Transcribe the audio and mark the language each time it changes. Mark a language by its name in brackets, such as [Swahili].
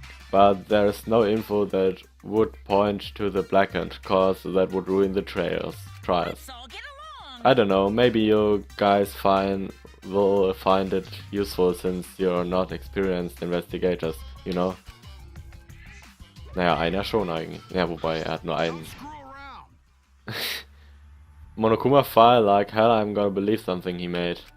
[English] But there's no info that would point to the blackened, cause that would ruin the trials. Let's all get along. I don't know, maybe you guys will find it useful since you're not experienced investigators, you know? [German] Naja, einer schon eigentlich. Ja, wobei, er hat nur einen. [English] Don't screw around. Monokuma file like hell, I'm gonna believe something he made.